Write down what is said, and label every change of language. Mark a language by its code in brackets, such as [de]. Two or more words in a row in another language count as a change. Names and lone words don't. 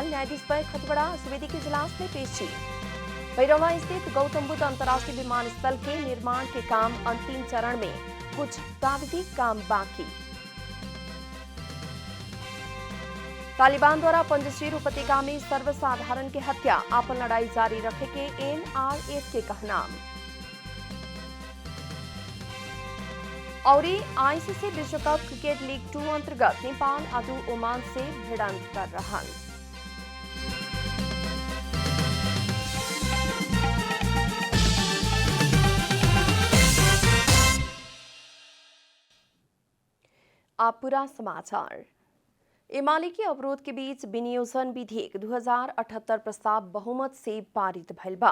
[bho] न्यायाधीश पर खतवड़ा सुवेदी के इजलास में पेशी। भैरवा स्थित गौतम बुद्ध अंतर्राष्ट्रीय विमानस्थल के निर्माण के काम अंतिम चरण में, कुछ प्राविधिक काम बाकी। तालिबान द्वारा पंजशीर उपत्यका में सर्वसाधारण की हत्या, आपन लड़ाई जारी रखे के एनआरएफ के कहना। और आईसीसी विश्व कप क्रिकेट लीग 2 अंतर्गत नेपाल आज ओमान से भिड़ंत कर रहा। आप पूरा समाचार। एमाले के अवरोध के बीच विनियोजन विधेयक 2078 प्रस्ताव बहुमत से पारित भइल बा।